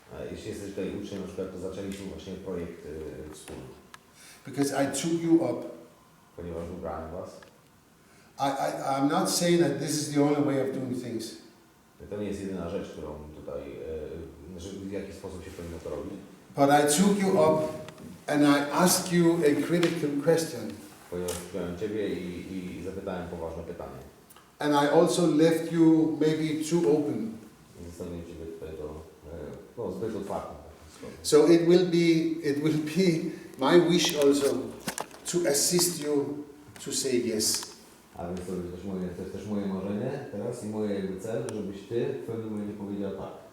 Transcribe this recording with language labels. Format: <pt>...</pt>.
<pl>Jeśli jesteś tutaj uczniem, na przykład, to zaczęliśmy właśnie projekt wspólny,</pl> <en>Because I took you up.</en> <pl>ponieważ wybrałem was.</pl> <en>I'm not saying that this is the only way of doing things.</en> <pl>To nie jest jedyna rzecz, którą tutaj, w jaki sposób się powinno to robić.</pl> <en>But I took you up and I asked you a critical question.</en> <pl>Ponieważ wziąłem ciebie i zapytałem poważne pytanie.</pl> <en>And I also left you maybe too open.</en> <pl>I zostawiłem ciebie tutaj zbyt otwartym.</pl> <en>So it will be my wish also to assist you to say yes.</en> <pl>A więc to jest też moje marzenie teraz i moje jakby cel, żebyś ty w pewnym momencie powiedział tak.</pl>